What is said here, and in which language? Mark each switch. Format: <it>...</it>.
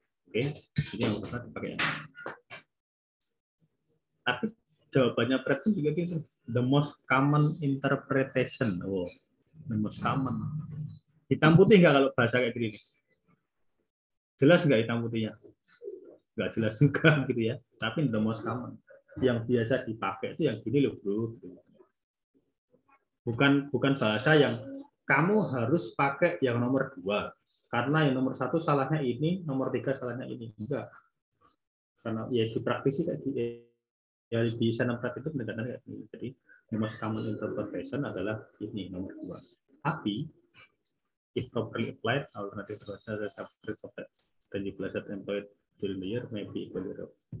<id>Oke, ini yang pertama dipakai. Tapi jawabannya Fred pun juga gitu.</id> <en>The most common interpretation.</en> <id>Oh,</id> <en>the most common.</en> <id>Hitam putih nggak kalau bahasa kayak gini? Jelas nggak hitam putihnya? Nggak jelas juga gitu ya. Tapi</id> <en>the most common.</en> <id>Yang biasa dipakai itu yang gini loh bro. Bukan bahasa yang kamu harus pakai yang nomor 2. Karena yang nomor 1 salahnya ini, nomor 3 salahnya ini. Enggak. Karena ya di praktisi kayak ya di senaprat itu pendekatan kayak gini. Jadi</id> <en>the most common interpretation</en> <id>adalah ini nomor 2.</id> <en>Tapi if properly applied, alternative version the substrate of that tangible asset employed during the year may be equal to 0.</en>